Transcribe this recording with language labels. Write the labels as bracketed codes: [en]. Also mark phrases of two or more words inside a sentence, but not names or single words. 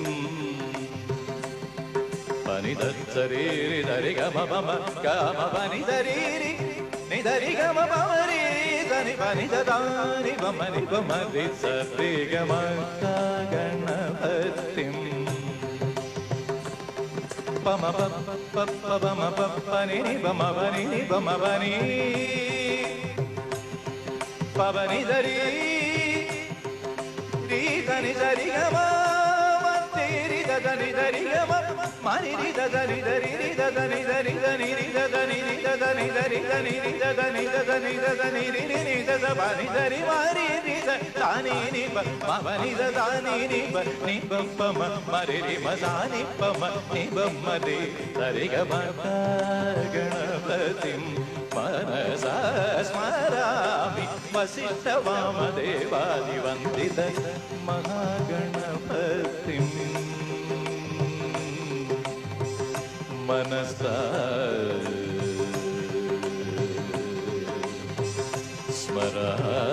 [sa] पनिधत्सरीरि धरिगमपम गामपनिधरीरि निधरिगमपमरीरि धनि पनिधदानि पमनि पमरि सरिगमहागणपतिं पम पम पनि पमनि पमनि पवनि धरि धनि सरिगम దని దని గమ మని రి దని దని రి దని దని దని రి దని రి దని దని దని రి దని దని దని రి ని ద బని దని మరి రి దాని ని మని దాని ని ని పమ మరి రి మదాని పమ ని బమ్మరి సరి గమ గణపతిం మనసా స్మరామి వసిష్ఠవామదేవాదివందిత మహాగణపతిం मनसा स्मरामि